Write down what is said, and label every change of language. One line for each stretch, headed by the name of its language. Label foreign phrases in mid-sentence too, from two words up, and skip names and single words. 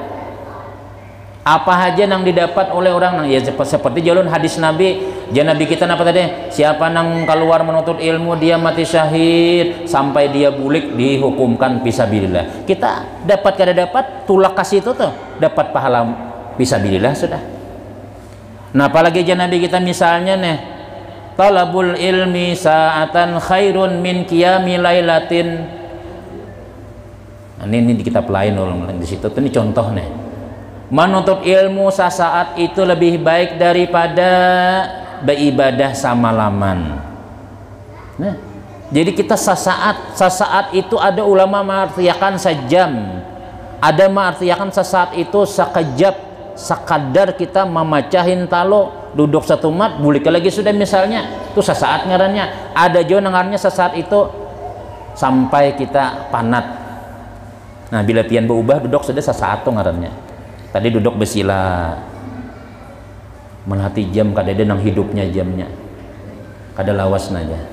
Banjar: Apa saja nang didapat oleh orang nang ya seperti jalur hadis Nabi, Nabi kita apa tadi? Siapa nang keluar menuntut ilmu dia mati syahid sampai dia bulik dihukumkan fisabilillah. Kita dapat kada dapat tulak kasih itu tuh dapat pahala fisabilillah sudah. Nah apalagi Nabi kita misalnya nih
Arabic: طلب العلم ساعة خير من قيام ليلة.
Banjar: Nah, ini di kitab lain di situ tuh ini contoh nih. Menuntut ilmu sesaat itu lebih baik daripada beribadah samalaman. Nah, jadi kita sesaat itu ada ulama mengartikan sejam, ada mengartikan sesaat itu sekejap, sekadar kita memacahin talo, duduk satu mat, bulik lagi sudah misalnya, itu sesaat ngarannya. Ada juga dengarnya sesaat itu sampai kita panat. Nah, bila pian berubah duduk sudah sesaat tuh ngarannya. Tadi duduk bersila melihati jam kada ada nang hidupnya jamnya kada lawas aja.